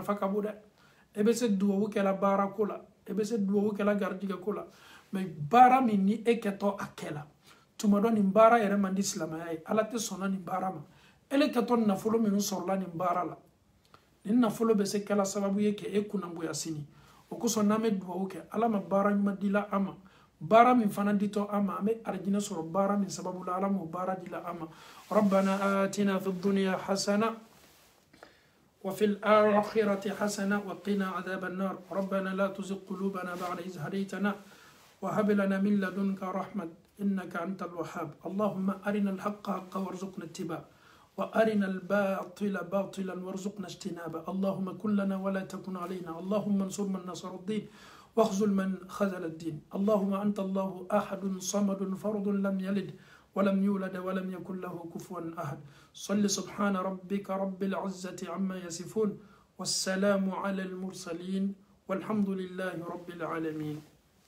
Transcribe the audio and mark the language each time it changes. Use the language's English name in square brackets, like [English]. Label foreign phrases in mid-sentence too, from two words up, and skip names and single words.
[Bambara] nafa ka bon dɛ e bɛ se duwawu kɛla baara ko la e bɛ se duwawu kɛla garijɛgɛ ko la mɛ baara min ni e kɛtɔ a kɛla tuma dɔ nin baara yɛrɛ man di silamɛya ye Ala tɛ sɔnna nin baara ma ele kɛtɔ nafolo minnu sɔrɔla nin baara la nin nafolo bɛ se kɛla sababu ye k'e kunnangoya sini o kosɔn n'an bɛ duwawu kɛ Ala ma baara ɲuman dila an ma baara min fana ditɔ an ma an bɛ arijinɛ sɔrɔ baara min sababu la Ala m'o baara dila an ma [Arabic] ربنا آتنا في الدنيا حسنة وفي الآخرة حسنة وقنا عذاب النار ربنا لا تزغ قلوبنا بعد إذ هديتنا وهب لنا من لدنك رحمة إنك أنت الوهاب اللهم أرنا الحق حقا وارزقنا اتباعه وأرنا الباطل باطلا وارزقنا اجتنابه اللهم كن لنا ولا تكن علينا اللهم انصر من نصر الدين واخذل من خذل الدين اللهم أنت الله أحد صمد فرد لم يلد ولم يولد ولم يكن له كفوا أحد صل سبحان ربك رب العزة عما يصفون والسلام على المرسلين والحمد لله رب العالمين